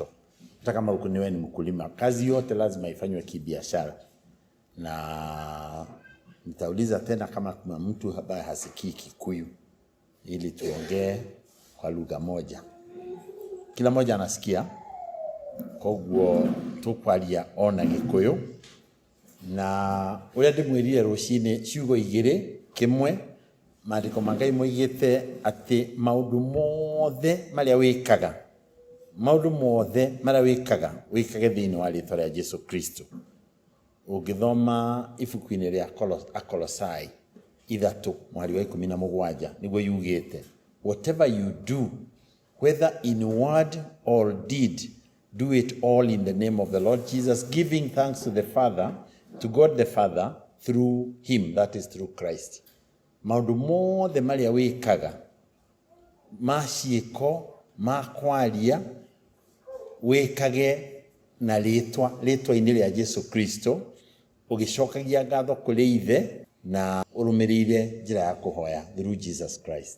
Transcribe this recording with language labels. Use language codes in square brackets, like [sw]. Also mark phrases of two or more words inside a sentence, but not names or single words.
[sw] Hata kama uko ni mkulima, kazi yote lazima ifanywe kibiashara. Na nitauliza tena kama kuna mtu ambaye hasikii Kikuyu ili tuongee kwa lugha moja. Kila mmoja anasikia. Kwa hivyo [ki] tukwalia ona Gikuyu. Na uria ndimwirire rucini ciugo igiri kimwe maandiko mangai moigite ati maundu mothe maria wikaga wikage thiini wa ritwa ria Jesu Kristo. Ugithoma ibuku-ini ria Akolosai 3:17 niguo yugite, [en] whatever you do, whether in word or deed, do it all in the name of the Lord Jesus, giving thanks to the Father, to God the Father, through him, that is through Christ. [ki] Maundu mothe maria wikaga maciiko makwaria wikage na ritwa-ini ria Jesu Kristo, ugicokagia ngatho kuri Ithe na urumirire njira ya kuhoya through Jesus Christ.